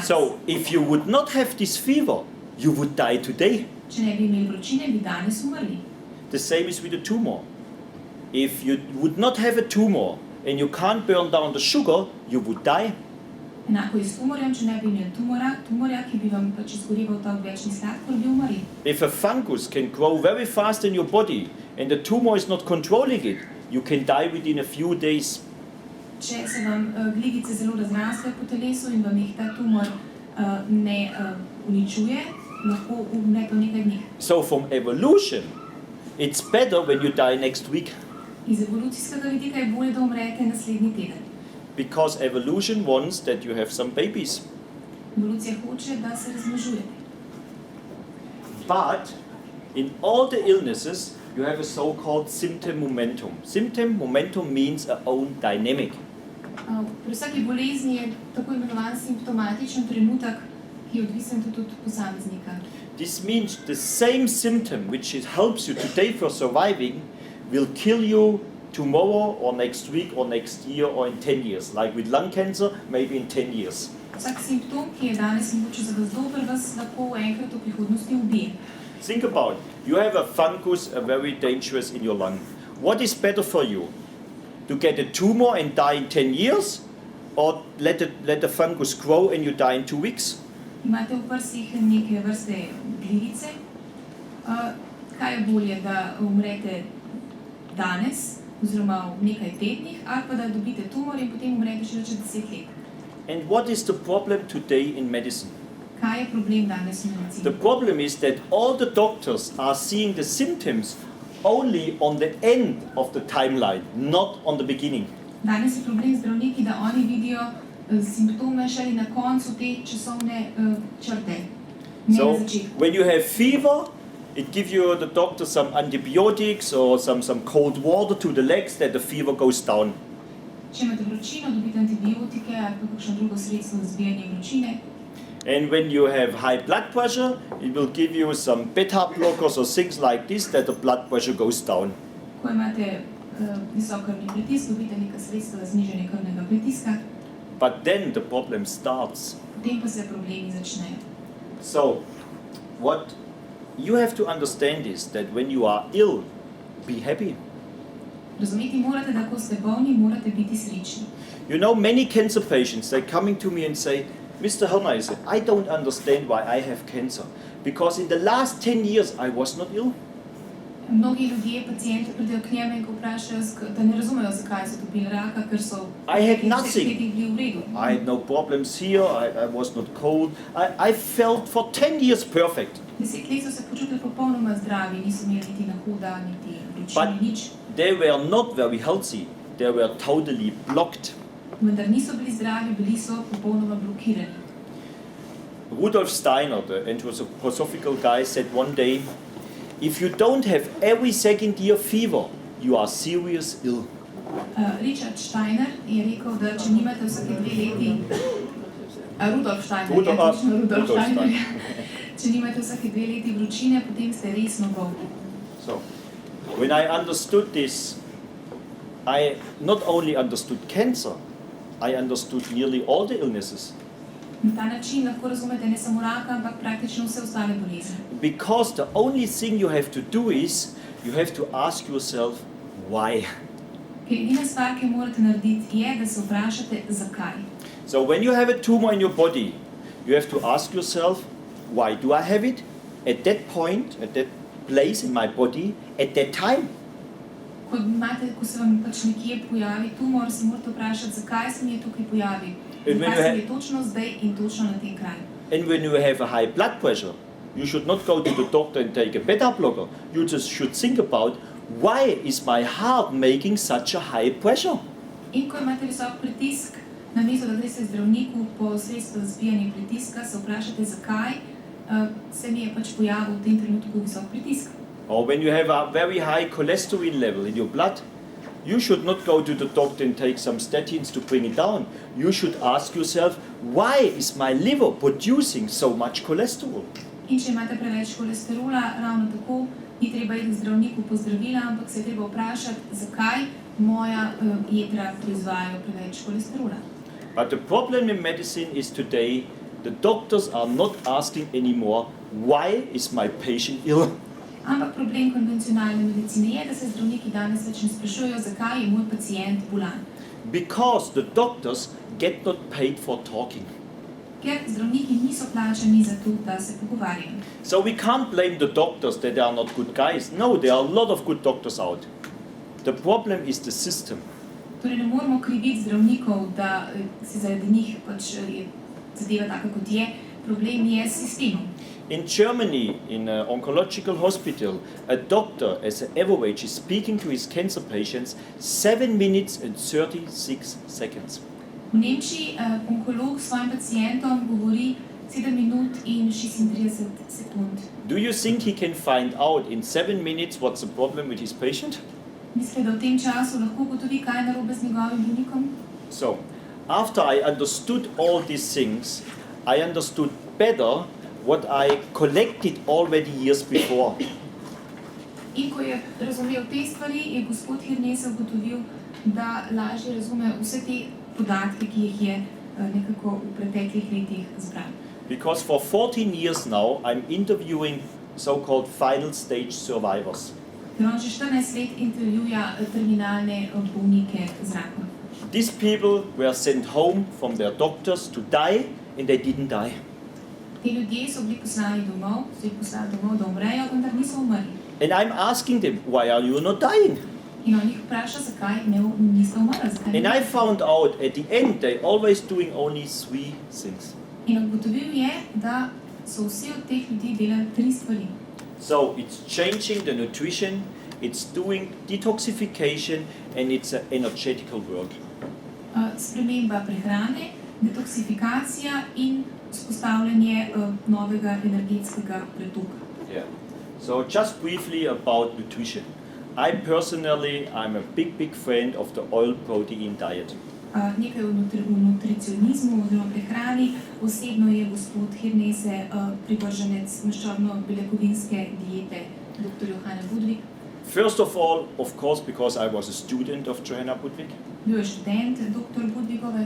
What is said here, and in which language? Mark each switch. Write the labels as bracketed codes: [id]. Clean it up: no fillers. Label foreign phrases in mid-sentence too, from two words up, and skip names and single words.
[en] So, if you would not have this fever, you would die today. [sl] Če ne bi imeli vročine, bi danes umrli. [en] The same is with a tumor. If you would not have a tumor and you can't burn down the sugar, you would die. [sl] Enako je s tumorjem, če ne bi imeli tumorja, ki bi vam pač izgoreval ta odvečni sladkor, bi umrli. [en] If a fungus can grow very fast in your body and the tumor is not controlling it, you can die within a few days. [sl] Če se vam glivice zelo razrastejo po telesu in vam jih ta tumor ne uničuje, lahko umrete v nekaj dneh. [en] So from evolution, it's better when you die next week. [sl] Iz evolucijskega vidika je bolje, da umrete naslednji teden. [en] Because evolution wants that you have some babies. [sl] Evolucija hoče, da se razmnožujete. [en] But in all the illnesses, you have a so-called symptom momentum. Symptom momentum means a own dynamic. [sl] Pri vsaki bolezni je tako imenovan simptomatičen trenutek, ki je odvisen tudi od posameznika. [en] This means the same symptom which helps you today for surviving will kill you tomorrow or next week or next year or in 10 years. Like with lung cancer, maybe in 10 years. [sl] Vsak simptom, ki je danes mogoče za vas dober, vas lahko enkrat v prihodnosti ubije. [en] Think about it. You have a fungus, a very dangerous in your lung. What is better for you? To get a tumor and die in 10 years? Or let the fungus grow and you die in 2 weeks? [sl] Imate v prsih neke vrste glivice. Kaj je bolje, da umrete danes, oziroma v nekaj tednih, ali pa da dobite tumor in potem umrete še čez 10 let? [en] And what is the problem today in medicine? [sl] Kaj je problem danes v medicini? [en] The problem is that all the doctors are seeing the symptoms only on the end of the timeline, not on the beginning. [sl] Danes je problem zdravniki, da oni vidijo simptome šele na koncu te časovne črte, ne na začetku. [en] When you have fever, it gives you the doctor some antibiotics or some cold water to the legs that the fever goes down. [sl] Če imate vročino, dobite antibiotike ali pa kakšno drugo sredstvo za zbijanje vročine. [en] And when you have high blood pressure, it will give you some beta blockers or things like this that the blood pressure goes down. [sl] Ko imate visok krvni pritisk, dobite neka sredstva za znižanje krvnega pritiska. [en] But then the problem starts. [sl] Potem pa se problemi začnejo. [en] So, what you have to understand is that when you are ill, be happy. [sl] Razumeti morate, da ko ste bolni, morate biti srečni. [en] You know, many cancer patients, they're coming to me and say, Mr. Hermeise, I don't understand why I have cancer. Because in the last 10 years, I was not ill. [sl] Mnogi ljudje, pacijenti pridejo k njemu in ko vprašajo, da ne razumejo, zakaj so dobili raka, ker so [en] I had nothing. [sl] bili v redu. [en] I had no problems here, I was not cold. I felt for 10 years perfect. [sl] 10 let so se počutili popolnoma zdravi, niso imeli niti nahoda, niti vročine, nič. [en] They were not very healthy. They were totally blocked. [sl] Vendar niso bili zdravi, bili so popolnoma blokirani. [en] Rudolf Steiner, the anthroposophical guy, said one day, if you don't have every second year fever, you are serious ill. [sl] Richard Steiner je rekel, da če nimate vsake 2 leti, Rudolf Steiner, če nimate vsake 2 leti vročine, potem ste resno bolni. [en] So, when I understood this, I not only understood cancer, I understood nearly all the illnesses. [sl] Na ta način lahko razumete ne samo raka, ampak praktično vse ostale bolezni. [en] Because the only thing you have to do is, you have to ask yourself, why? [sl] Ker edina stvar, ki morate narediti, je, da se vprašate, zakaj. [en] So when you have a tumor in your body, you have to ask yourself, why do I have it? At that point, at that place in my body, at that time. [sl] Ko se vam pač nekje pojavi tumor, se morate vprašati, zakaj se mi je tukaj pojavi. Zakaj se mi je točno zdaj in točno na tem kraju. [en] And when you have a high blood pressure, you should not go to the doctor and take a beta blocker. You just should think about, why is my heart making such a high pressure? [sl] In ko imate visok pritisk, namesto da greste zdravniku po sredstvo za zbijanje pritiska, se vprašate, zakaj se mi je pač pojavil v tem trenutku visok pritisk. [en] Or when you have a very high cholesterol level in your blood, you should not go to the doctor and take some statins to bring it down. You should ask yourself, why is my liver producing so much cholesterol? [sl] In če imate preveč kolesterola, ravno tako ni treba iti k zdravniku po zdravila, ampak se je treba vprašati, zakaj moja jedra proizvajajo preveč kolesterola. [en] But the problem in medicine is today the doctors are not asking anymore, why is my patient ill? [sl] Ampak problem konvencionalne medicine je, da se zdravniki danes več ne sprašujejo, zakaj je moj pacient bolan. [en] Because the doctors get not paid for talking. [sl] Ker zdravniki niso plačani za to, da se pogovarjajo. [en] So we can't blame the doctors that they are not good guys. No, there are a lot of good doctors out. The problem is the system. [sl] Torej ne moramo kriviti zdravnikov, da se zaradi njih pač je zadeva taka, kot je. Problem je s sistemom. [en] In Germany, in an oncological hospital, a doctor as an average is speaking to his cancer patients 7 minutes and 36 seconds. [sl] V Nemčiji onkolog s svojim pacientom govori 7 minut in 36 sekund. [en] Do you think he can find out in 7 minutes what's the problem with his patient? [sl] Mislite, da v tem času lahko ugotovi, kaj je narobe z njegovim bolnikom? [en] So, after I understood all these things, I understood better what I collected already years before. [sl] In ko je razumel te stvari, je gospod Hirnese ugotovil, da lažje razume vse te podatke, ki jih je nekako v preteklih letih zbral. [en] Because for 14 years now, I'm interviewing so-called final stage survivors. [sl] Ker on že 14 let intervjuja terminalne bolnike z rakom. [en] These people were sent home from their doctors to die, and they didn't die. [sl] Te ljudje so bili poslani domov, da umrejo, vendar niso umrli. [en] And I'm asking them, why are you not dying? [sl] In on jih vpraša, zakaj niste umrli, zakaj [en] And I found out at the end, they're always doing only 3 things. [sl] In ugotovil je, da so vsi od teh ljudi delali 3 stvari. [en] So it's changing the nutrition, it's doing detoxification, and it's an energetical work. [sl] Sprememba prehrane, detoksifikacija in vzpostavljanje novega energetskega pretoka. [en] Yeah. So just briefly about nutrition. I'm a big fan of the oil protein diet. [sl] Nekaj o nutricionizmu oziroma prehrani. Osebno je gospod Hirnese privrženec maščobno-beljakovinske diete dr. Johanna Budvig. [en] First of all, of course, because I was a student of Johanna Budvig. [sl] Bil je študent dr. Budvigove.